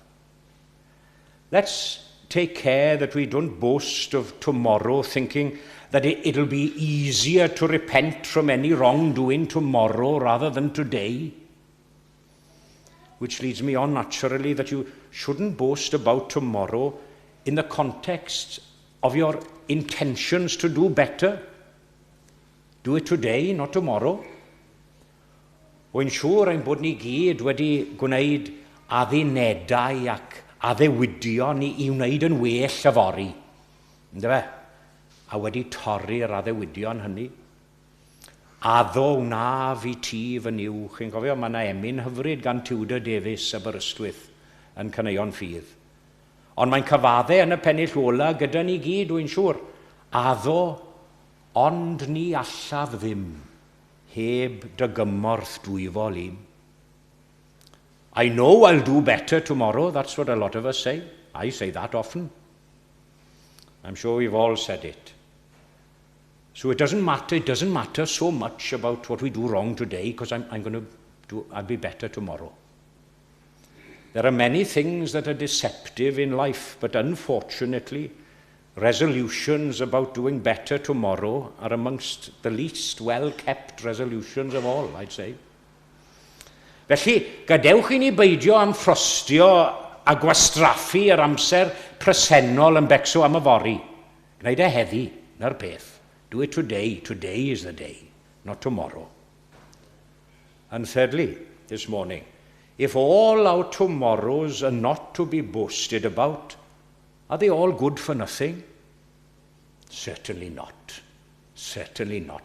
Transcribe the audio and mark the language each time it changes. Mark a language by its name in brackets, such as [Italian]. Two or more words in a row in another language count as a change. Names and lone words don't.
[English] Let's take care that we don't boast of tomorrow thinking that it'll be easier to repent from any wrongdoing tomorrow rather than today. Which leads me on naturally that you shouldn't boast about tomorrow in the context of your intentions to do better. Do it today, not tomorrow. [Welsh] Wy'n siŵr ein bod ni gyd wedi gwneud addunedau ac addewidion I wneud yn well y fori. Ynddo fe? A wedi torri'r addewidion hynny. Addo wna fi ti fy niw. Chi'n cofio, mae yna emyn hyfryd gan Tudor Davies Aberystwyth yn Caneuon Ffydd. Ond mae'n cyfaddau yn y pennill ola gyda ni gyd, wy'n siŵr. Addo, ond ni allaf ddim, heb dy gymorth dwyfol I. [English] I know I'll do better tomorrow. That's what a lot of us say. I say that often. I'm sure we've all said it. So it doesn't matter so much about what we do wrong today because I'll be better tomorrow. There are many things that are deceptive in life, but unfortunately, resolutions about doing better tomorrow are amongst the least well-kept resolutions of all, I'd say. [Welsh] Felly, gadewch I ni beidio am ffrostio a gwastraffu yr amser presennol yn becso am y fori. Gwneud e heddi, na'r peth. [English] Do it today. Today is the day, not tomorrow. And thirdly, this morning, if all our tomorrows are not to be boasted about, are they all good for nothing? Certainly not. Certainly not.